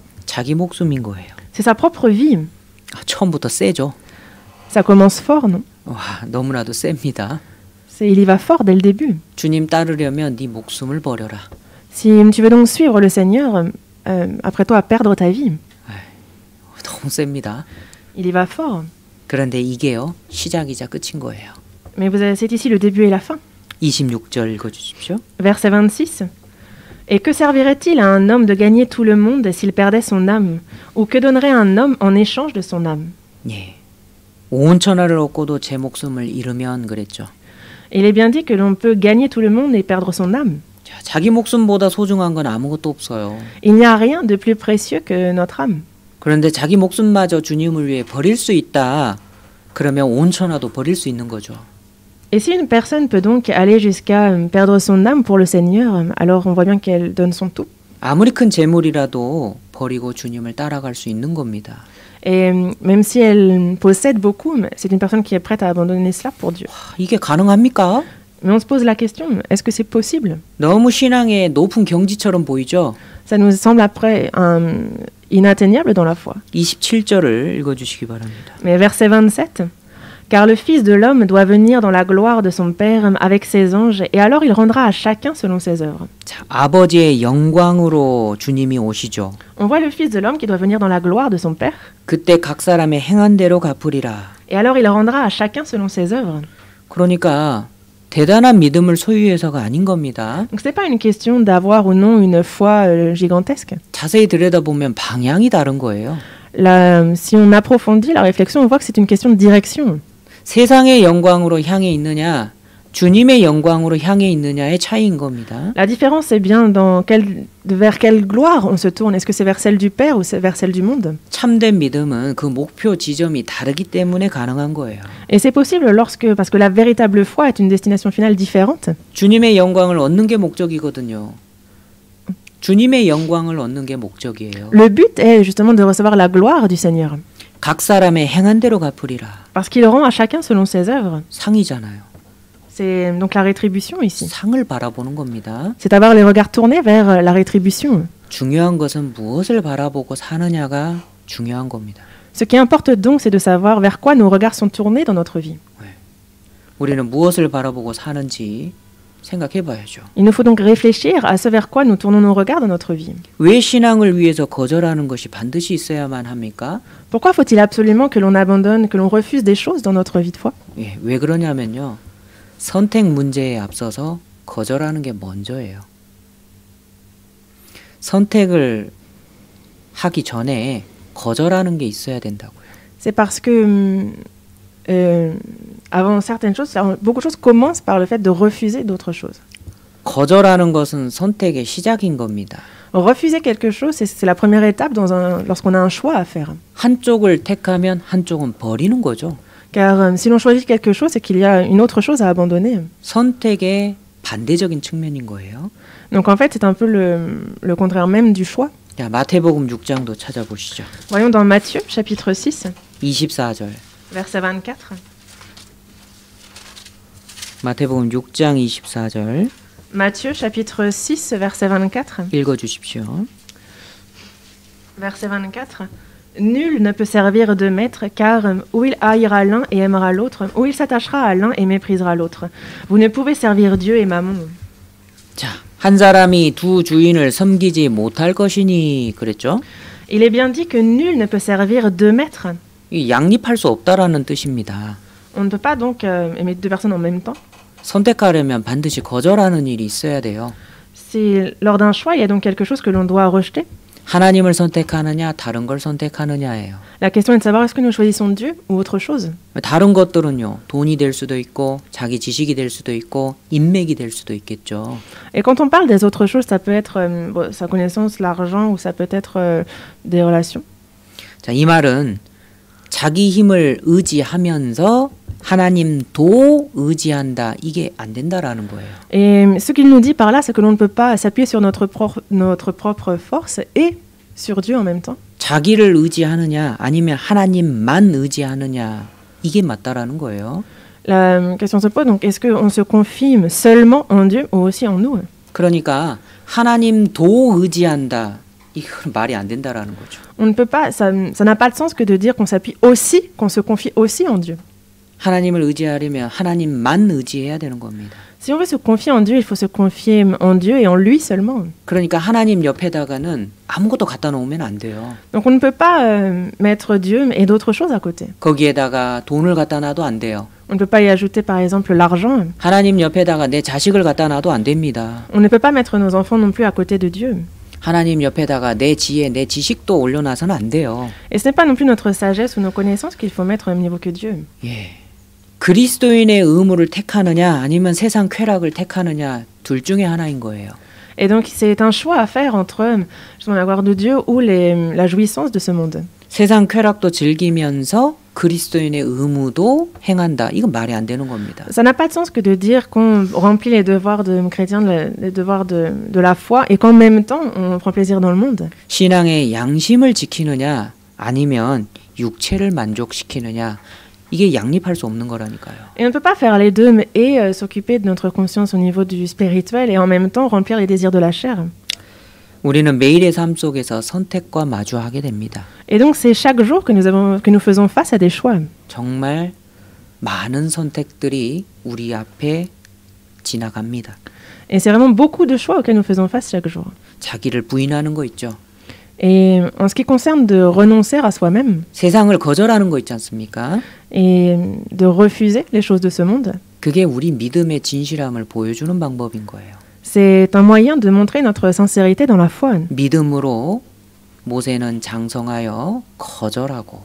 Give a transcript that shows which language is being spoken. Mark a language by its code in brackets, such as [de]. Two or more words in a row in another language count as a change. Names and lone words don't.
[ko] 자기 목숨인 거예요. [fr] C'est sa propre vie. [ko] 처음부터 세죠. [fr] Ça commence fort, non? [ko] 와, 너무나도 셉니다. [fr] Il y va fort dès le début. [ko] 주님 따르려면 네 목숨을 버려라. [fr] Si tu veux donc suivre le Seigneur, apprête-toi à perdre ta vie. [ko] 너무 셉니다. [fr] Il y va fort. [ko] 그런데 이게요, 시작이자 끝인 거예요. [fr] Mais c'est ici le début et la fin. [ko] 26절 읽어주십시오. [fr] Verset 26. Et que servirait-il à un homme de gagner tout le monde s'il perdait son âme? Ou que donnerait un homme en échange de son âme? [ko] 예, 온 천하를 얻고도 제 목숨을 잃으면 그랬죠. [fr] Il est bien dit que l'on peut gagner tout le monde et perdre son âme. [ko] 자, 자기 목숨보다 소중한 건 아무것도 없어요. [fr] Il n'y a rien de plus précieux que notre âme. [ko] 그런데 자기 목숨마저 주님을 위해 버릴 수 있다. 그러면 온 천하도 버릴 수 있는 거죠. [fr] Et si une personne peut donc aller jusqu'à perdre son âme pour le Seigneur, alors on voit bien qu'elle donne son tout. [ko] 아무리 큰 재물이라도 버리고 주님을 따라갈 수 있는 겁니다. [fr] Et même si elle possède beaucoup, c'est une personne qui est prête à abandonner cela pour Dieu. [ko] 이게 가능합니까? [fr] Mais on se pose la question, est-ce que c'est possible? [ko] 너무 신앙의 높은 경지처럼 보이죠? [fr] Ça nous semble après inatteignable dans la foi. [ko] 27절을 읽어주시기 바랍니다. [fr] Mais verset 27. Car le Fils de l'homme doit venir dans la gloire de son Père avec ses anges, et alors il rendra à chacun selon ses œuvres. [ko] 자, 아버지의 영광으로 주님이 오시죠. [fr] On voit le Fils de l'homme qui doit venir dans la gloire de son Père. [ko] 그때 각 사람의 행한 대로 갚으리라. [fr] Et alors il rendra à chacun selon ses œuvres. [ko] 그러니까 대단한 믿음을 소유해서가 아닌 겁니다. [fr] Donc c'est pas une question d'avoir ou non une foi gigantesque. [ko] 자세히 들여다보면 방향이 다른 거예요. [fr] Si on approfondit la réflexion, on voit que c'est une question de direction. [ko] 세상의 영광으로 향해 있느냐, 주님의 영광으로 향해 있느냐의 차이인 겁니다. [fr] La différence est bien vers quelle gloire on se tourne. Est-ce que c'est vers celle du Père ou c'est vers celle du monde? [ko] 참된 믿음은 그 목표 지점이 다르기 때문에 가능한 거예요. [fr] Et c'est possible parce que la véritable foi est une destination finale différente. [ko] 주님의 영광을 얻는 게 목적이거든요. 주님의 영광을 얻는 게 목적이에요. [fr] Le but est justement de recevoir la gloire du Seigneur. [ko] 각 사람의 행한 대로 갚으리라. [fr] Parce qu'il rend à chacun selon ses œuvres. [ko] 상이잖아요. [fr] C'est donc la rétribution ici. [ko] 상을 바라보는 겁니다. [fr] C'est avoir les regards tournés vers la rétribution. [ko] 중요한 것은 무엇을 바라보고 사느냐가 중요한 겁니다. [fr] Ce qui importe donc, c'est de savoir vers quoi nos regards sont tournés dans notre vie. [ko] 우리는 무엇을 바라보고 사는지 생각해 봐야죠. [fr] Il nous faut donc réfléchir à ce vers quoi nous tournons nos regards dans notre vie. [ko] 왜 신앙을 위해서 거절하는 것이 반드시 있어야만 합니까? [fr] Pourquoi faut-il absolument que l'on abandonne, que l'on refuse des choses dans notre vie de foi? [ko] 예, 왜 그러냐면요. 선택 문제에 앞서서 거절하는 게 먼저예요. 선택을 하기 전에 거절하는 게 있어야 된다고요. [fr] C'est parce que avant certaines choses, beaucoup de choses commencent par le fait de refuser d'autres choses. [ko] 거절하는 것은 선택의 시작인 겁니다. [fr] Refuser quelque chose, c'est la première étape lorsqu'on a un choix à faire. [ko] 한쪽을 택하면 한쪽은 버리는 거죠. [fr] Car si l'on choisit quelque chose, c'est qu'il y a une autre chose à abandonner. [ko] 선택의 반대적인 측면인 거예요. [fr] Donc en fait, c'est un peu le contraire même du choix. [ko] 자, 마태복음 6장도 찾아보시죠. [fr] Voyons dans Matthieu, chapitre 6, [ko] 24절. [fr] verset 24. [ko] 마태복음 6장 24절. [fr] Matthieu, chapitre 6, verset 24. [ko] 읽어주십시오. [fr] Verset 24. Nul ne peut servir de maître, car ou il haïra l'un et aimera l'autre, ou il s'attachera à l'un et méprisera l'autre. Vous ne pouvez servir Dieu et Mammon. [ko] 자, 한 사람이 두 주인을 섬기지 못할 것이니 그랬죠? [fr] Il est bien dit que nul ne peut servir deux maîtres. [ko] 이 양립할 수 없다라는 뜻입니다. [fr] On ne peut pas donc aimer deux personnes en même temps. [ko] 선택하려면 반드시 거절하는 일이 있어야 돼요. [fr] C'est lors d'un choix, il y a donc quelque chose que l'on doit rejeter. [ko] 하나님을 선택하느냐 다른 걸 선택하느냐예요. [fr] La question est de savoir est-ce que nous choisissons Dieu ou autre chose. [ko] 다른 것들은요. 돈이 될 수도 있고 자기 지식이 될 수도 있고 인맥이 될 수도 있겠죠. [fr] Et quand on parle des autres choses, ça peut être sa connaissance, l'argent ou ça peut être des relations. [ko] 자, 이 말은 자기 힘을 의지하면서 하나님도 의지한다. 이게 안 된다라는 거예요. [fr] Et ce qu'il nous dit par là, c'est que l'on ne peut pas s'appuyer sur notre propre force et sur Dieu en même temps. [ko] 자기를 의지하느냐 아니면 하나님만 의지하느냐 이게 맞다라는 거예요. [fr] La question se pose donc est-ce qu'on se confie seulement en Dieu ou aussi en nous? [ko] 그러니까 하나님도 의지한다. 이건 말이 안 된다라는 거죠. [fr] On ne peut pas, ça n'a pas de sens que de dire qu'on s'appuie aussi, qu'on se confie aussi en Dieu. [ko] 하나님을 의지하려면 하나님만 의지해야 되는 겁니다. [fr] Si on veut se confier en Dieu, il faut se confier en Dieu et en lui seulement. [ko] 그러니까 하나님 옆에다가는 아무것도 갖다 놓으면 안 돼요. [fr] Donc on ne peut pas mettre Dieu et d'autres choses à côté. [ko] 거기에다가 돈을 갖다 놔도 안 돼요. [fr] On ne peut pas y ajouter par exemple l'argent. [ko] 하나님 옆에다가 내 자식을 갖다 놔도 안 됩니다. [fr] On ne peut pas mettre nos enfants non plus à côté de Dieu. [ko] 하나님 옆에다가 내 지혜, 내 지식도 올려놔서는 안 돼요. [fr] Et ce n'est pas non plus notre sagesse ou nos connaissances qu'il faut mettre au même niveau que Dieu. [ko] 예. 그리스도인의 의무를 택하느냐 아니면 세상 쾌락을 택하느냐 둘 중에 하나인 거예요. [fr] Et donc c'est un choix à faire entre la gloire de Dieu ou la jouissance de ce monde. [ko] 세상 쾌락도 즐기면서 그리스도인의 의무도 행한다. 이건 말이 안 되는 겁니다. [fr] Ça n'a pas de sens que de dire qu'on remplit les devoirs de chrétiens, les devoirs de la foi, et qu'en même temps on prend plaisir dans le monde. [ko] 신앙의 양심을 지키느냐 아니면 육체를 만족시키느냐 이게 양립할 수 없는 거라니까요. [fr] Et on ne peut pas faire les deux et s'occuper de notre conscience au niveau du spirituel et en même temps remplir les désirs de la chair. [ko] 우리는 매일의 삶 속에서 선택과 마주하게 됩니다. [fr] Et donc c'est chaque jour que nous faisons face à des choix. [ko] 정말 많은 선택들이 우리 앞에 지나갑니다. [fr] Et c'est vraiment beaucoup de choix auxquels nous faisons face chaque jour. [ko] 자기를 부인하는 거 있죠. [fr] Et en ce qui concerne de renoncer à soi-même [ko] 세상을 거절하는 거 있지 않습니까? [fr] et de refuser les choses de ce monde, [ko] 그게 우리 믿음의 진실함을 보여주는 방법인 거예요. [fr] c'est un moyen de montrer notre sincérité dans la foi. [ko] 믿음으로 모세는 장성하여 거절하고